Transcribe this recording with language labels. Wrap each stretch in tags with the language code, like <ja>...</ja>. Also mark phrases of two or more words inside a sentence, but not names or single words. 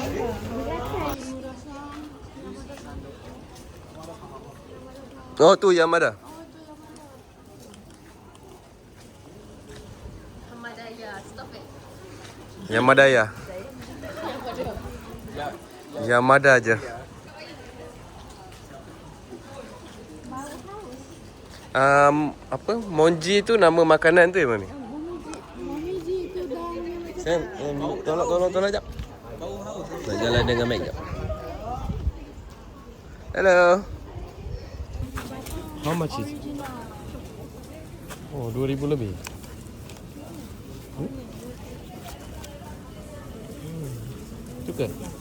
<ms>Oh, tu Yamada. Yamadaya. Yamada aja. Apa? Monji tu nama makanan tu ya, Mami? Tolong jap. Nak jalan dengan mic jap.</ms> <en>Hello. How much is it?</en> <ms>Oh, 2,000 lebih. Itu kan?</ms>